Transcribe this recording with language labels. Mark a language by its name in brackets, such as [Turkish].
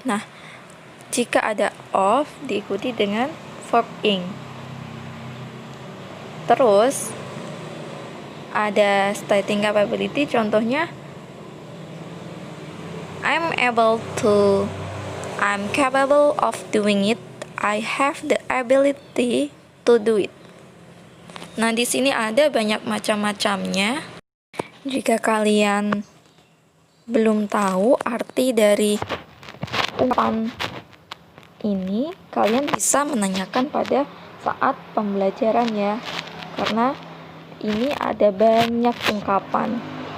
[Indonesian] Nah, jika ada of diikuti dengan verb ing. Terus ada [English] stating capability, contohnya I'm able to, I'm capable of doing it, I have the ability to do it. [Indonesian] Nah, di sini ada banyak macam-macamnya. Jika kalian belum tahu arti dari ungkapan ini, kalian bisa menanyakan pada saat pembelajaran ya, karena ini ada banyak ungkapan.